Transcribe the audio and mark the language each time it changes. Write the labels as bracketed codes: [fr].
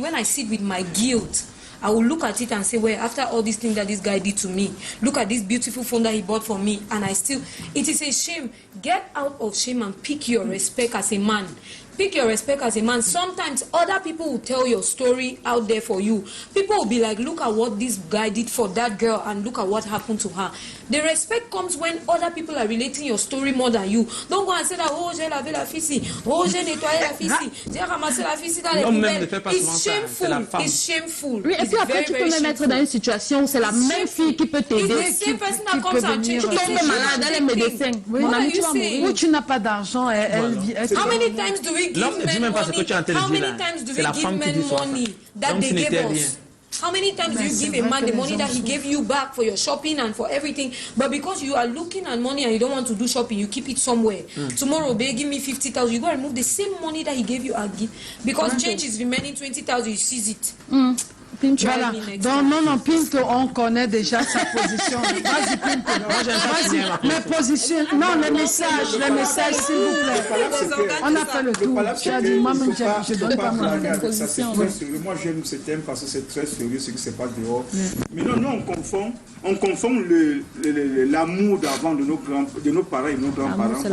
[en] When I sit with my guilt, I will look at it and say, well, after all these things that this guy did to me, look at this beautiful phone that he bought for me, and I still, it is a shame. Get out of shame and pick your respect as a man. pick your respect as a man. Sometimes other people will tell your story out there for you. People will be like, look at what this guy did for that girl and look at what happened to her. The respect comes when other people are relating your story more than you. Don't go and say that, oh, [fr] j'ai lavé la fille, oh, j'ai nettoyé la fille, j'ai ramassé la fille dans les poubelles. [en] It's shameful. It's shameful. [fr] Oui, et puis après, tu peux me mettre dans une situation où c'est la même fille qui peut t'aider. Tu tombes malade, elle est médecin. Mon ami, tu vas mourir. Ou tu n'as pas d'argent, elle [en] How many times do we give men money? How many times do we give men money that they gave us? How many times do you give a man the money that he gave you back for your shopping and for everything? But because you are looking at money and you don't want to do shopping, you keep it somewhere. Tomorrow, they give me 50,000. You go and move the same money that he gave you and give. Because change is remaining 20,000, you seize it. [fr] Voilà. Donc, non, Pinto, on connaît déjà sa position. Vas-y, Pinto. Vas-y, mes positions. Non, les messages, s'il vous plaît. On a fait le tour. Tu as dit, moi-même, je donne pas mon position. Moi, j'aime ce thème parce que c'est très sérieux ce qui se passe dehors. Mais non, on confond l'amour d'avant de nos parents et de nos grands-parents.